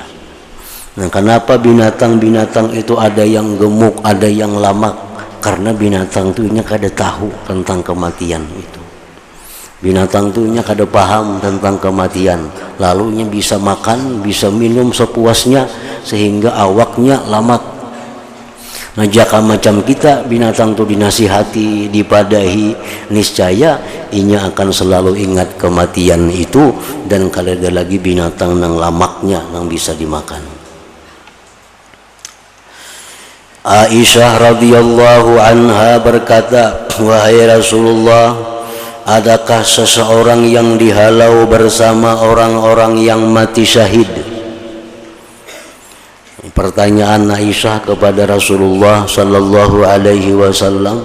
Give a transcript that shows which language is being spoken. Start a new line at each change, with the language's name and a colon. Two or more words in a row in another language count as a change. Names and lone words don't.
Banjar: Nah, kenapa binatang-binatang itu ada yang gemuk, ada yang lamak? Karena binatang itu kada tahu tentang kematian itu. Binatang itu kada paham tentang kematian, lalunya bisa makan, bisa minum sepuasnya sehingga awaknya lamak. Nah, jika macam kita, binatang itu dinasihati, dipadahi, niscaya inya akan selalu ingat kematian itu dan kada ada lagi binatang nang lamaknya nang bisa dimakan.
Indonesian: Aisyah
Arabic: رضي الله عنها
Indonesian: berkata, wahai Rasulullah, adakah seseorang yang dihalau bersama orang-orang yang mati syahid? Pertanyaan Aisyah kepada Rasulullah
Arabic: صلى الله عليه وسلم.